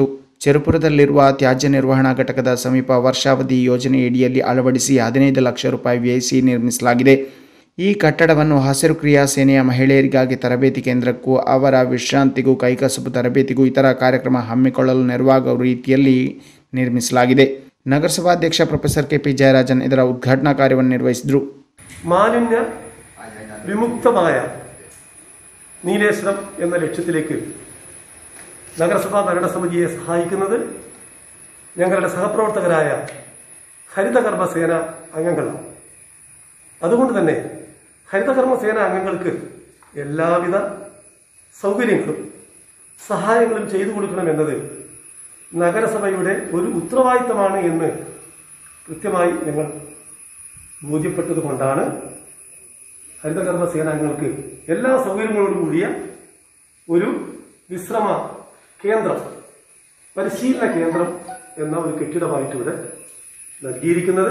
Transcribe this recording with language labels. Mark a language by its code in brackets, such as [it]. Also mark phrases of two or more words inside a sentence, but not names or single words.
[kn] ಚೇರುಪುರದಲ್ಲಿರುವ ತ್ಯಾಜ್ಯ ನಿರ್ವಹಣಾ ಘಟಕದ ಸಮೀಪ ವರ್ಷಾವಧಿ ಯೋಜನೆಯಡಿಯಲ್ಲಿ ಅಳವಡಿಸಿ 15 ಲಕ್ಷ ರೂಪಾಯಿ ವ್ಯಯಿಸಿ ನಿರ್ಮಿಸಲಾಗಿದೆ. ಈ ಕಟ್ಟಡವನ್ನು ಹಸಿರು ಕ್ರಿಯಾ ಸೇನೆಯ ಮಹಿಳೆಯರಿಗಾಗಿ ತರಬೇತಿ ಕೇಂದ್ರಕ್ಕೂ ಅವರ ವಿಶ್ರಾಂತಿಗೂ ಕೈಕಸಬು ತರಬೇತಿಗೂ ಇತರ ಕಾರ್ಯಕ್ರಮ ಹಮ್ಮಿಕೊಳ್ಳಲು ನೆರವಾಗುವ ರೀತಿಯಲ್ಲಿ ನಿರ್ಮಿಸಲಾಗಿದೆ. ನಗರಸಭಾಧ್ಯಕ್ಷ ಪ್ರೊಫೆಸರ್ KP ಜಯರಾಜನ್ ಇದರ ಉದ್ಘಾಟನಾ ಕಾರ್ಯವನ್ನು ನಿರ್ವಹಿಸಿದರು. [ml] മാലിന്യ വിമുക്തമായ നീലേശ്വരം എന്ന ലക്ഷ്യത്തിലേക്ക് നഗരസഭാ ഭരണസമിതിയെ സഹായിക്കുന്നത് ഞങ്ങളുടെ സഹപ്രവർത്തകരായ ഹരിതകർമ്മസേന അംഗങ്ങളാണ്. അതുകൊണ്ട് തന്നെ ഹരിതകർമ്മസേന അംഗങ്ങൾക്ക് എല്ലാവിധ സൗകര്യങ്ങളും സഹായങ്ങളും ചെയ്തു കൊടുക്കണമെന്നത് നഗരസഭയുടെ ഒരു ഉത്തരവാദിത്തമാണ് എന്ന് കൃത്യമായി ഞങ്ങൾ ബോധ്യപ്പെട്ടതുകൊണ്ടാണ് ഹരിതകർമ്മസേനാംഗങ്ങൾക്ക് എല്ലാ സൗകര്യങ്ങളോടും കൂടിയ ഒരു വിശ്രമ കേന്ദ്രം, പരിശീലന കേന്ദ്രം എന്ന ഒരു കെട്ടിടമായിട്ട് ഇവിടെ നൽകിയിരിക്കുന്നത്.